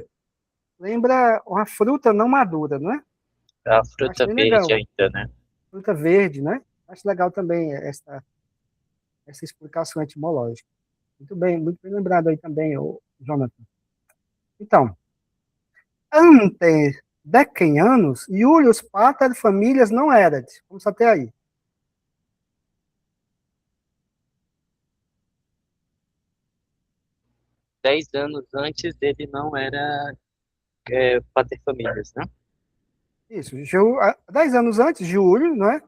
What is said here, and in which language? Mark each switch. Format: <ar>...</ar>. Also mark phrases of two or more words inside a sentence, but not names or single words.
<pt>Lembra uma fruta não madura, não é? A Acho fruta bem verde legal. ainda, né? Fruta verde, né? Acho legal também essa explicação etimológica. Muito bem lembrado aí também, o Jonathan. Então,</pt> <la>ante decem anos, Iulius pater familias não erat.</la> <pt>Vamos até aí. 10 anos antes ele não era paterfamilias, né? Isso, 10 anos antes, Júlio, não é?</pt>